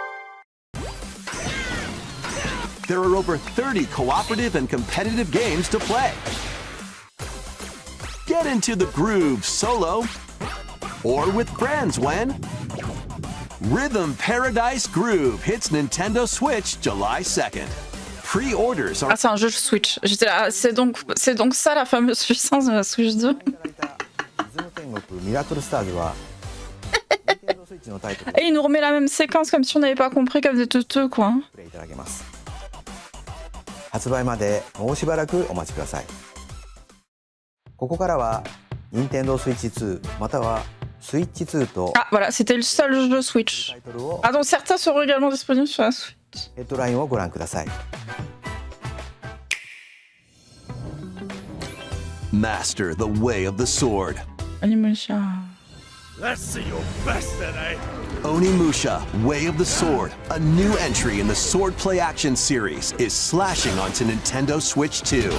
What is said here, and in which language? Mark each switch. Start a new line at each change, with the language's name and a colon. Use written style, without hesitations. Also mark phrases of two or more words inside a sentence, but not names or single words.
English: There are over 30 cooperative and competitive games to play. Get into the groove solo or with friends when Rhythm Paradise Groove hits Nintendo Switch July 2nd. Pre-orders are...
French: Ah, c'est un jeu Switch. J'étais là, c'est donc ça la fameuse puissance de la Switch 2. Et il nous remet la même séquence comme si on n'avait pas compris comme des teuteux, quoi.
Japanese: 発売までもうしばらくお待ちください。ここからは Nintendo Switch 2または Switch 2と
French: Ah, voilà, c'était le seul jeu Switch. Ah, donc certains seront également disponibles sur la Switch.
Japanese: ヘッドラインをご覧ください。
English: Master the way of the sword. Onimusha. Let's see your best today. Onimusha, Way of the Sword, a new entry in the Sword Play Action series, is slashing onto Nintendo Switch 2.